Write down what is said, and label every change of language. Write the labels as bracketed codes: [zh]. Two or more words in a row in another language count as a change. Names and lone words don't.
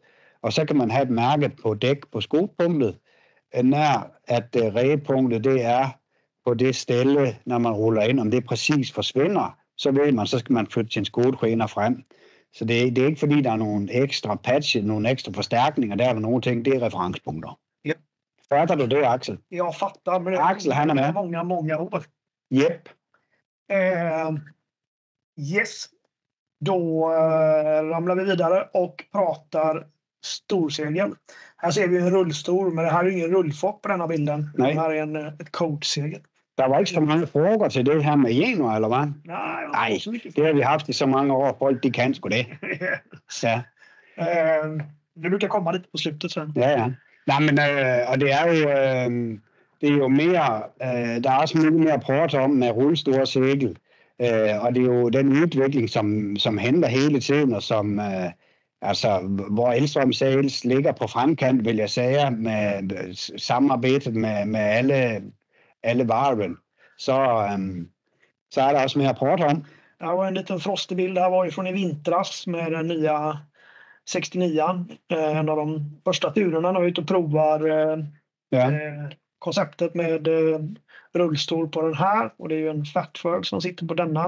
[da] Og så kan man have et mærke på dæk på skotpunktet, når at ræbepunktet det er på det sted, når man ruller ind, om det præcis forsvinder, så ved man, så skal man flytte sin skotræner frem. Så det er ikke fordi, der er nogle ekstra patches, nogle ekstra forstærkninger, der er nogle ting, det er referencepunkter. Ja. Fatter du det, Axel? [sv] Jag fattar, men Axel, han är med. Många ord. Yep. Yes. Då ramlar vi vidare och pratar storsegel. Här ser vi en rullstor, men det här är ingen rullfock på denna bilden. Nej. Det här är ett coachsegel. [da] Der var ikke så mange frågor til det her med januar, eller hvad? Nej, det har vi haft i så mange år. Folk, de kan sgu det. Ja. [sv] Det brukar komma lite på slutet sen. Ja. [da] Nej, men, og det er jo mere, der er også mye mere prat om med rullestore segel. Og det er jo den udvikling, som henter hele tiden, og som, hvor Elstrøm Sales ligger på fremkant, vil jeg sige, med samarbejdet med alle varven, så er der også mere prat om. [sv] Det var en liten frostig bild. Det här var ju från i vintras med den nya 69an. En av de första turerna när vi är ute och provar konceptet med rullstol på den här. Och det är ju en Fatfird som sitter på denna.